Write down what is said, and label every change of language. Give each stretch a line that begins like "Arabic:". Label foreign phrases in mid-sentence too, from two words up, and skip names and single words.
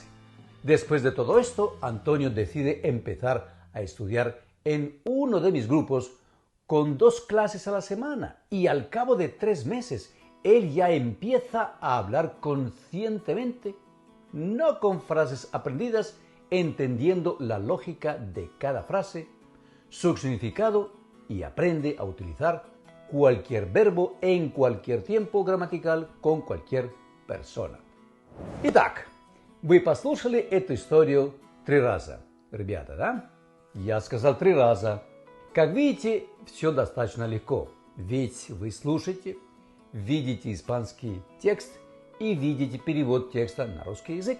Spanish: Después de todo esto, Antonio decide empezar a estudiar en uno de mis grupos con 2 clases a la semana y al cabo de 3 meses él ya empieza a hablar conscientemente, no con frases aprendidas, entendiendo la lógica de cada frase, su significado y aprende a utilizar cualquier verbo en cualquier tiempo gramatical con cualquier persона.
Russian: Итак, вы послушали эту историю 3 раза, ребята, да? Я сказал 3 раза. Как видите, все достаточно легко, ведь вы слушаете, видите испанский текст и видите перевод текста на русский язык.